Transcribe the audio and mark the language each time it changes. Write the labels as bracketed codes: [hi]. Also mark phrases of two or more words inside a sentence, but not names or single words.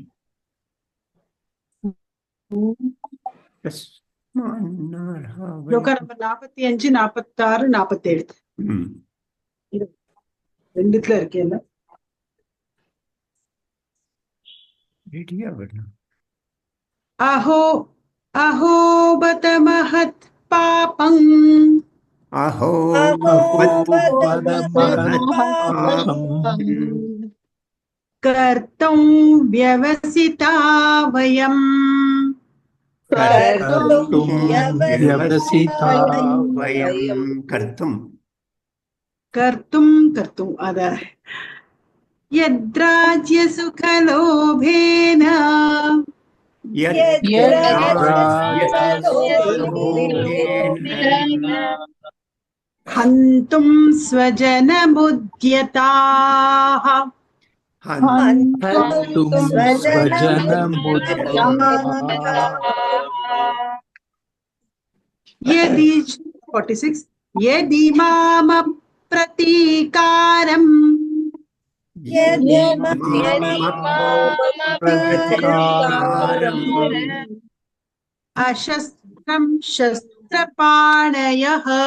[ta] ஸ்லோகா நம்பர் 45 46 47 ரெண்டுத்துல இருக்கேன். [sa] अहो अहो बत महत् पापम् அஹோ कर्तुं व्यवसिता वयम् கர்த்தும் कर्तुम् अथ यद्राज्य सुखलोभेन हन्तुं स्वजनमुद्यताः हन्तुं यदि 46 यदि मामप्रतीकारम् अशस्त्रं शस्त्रपाणयः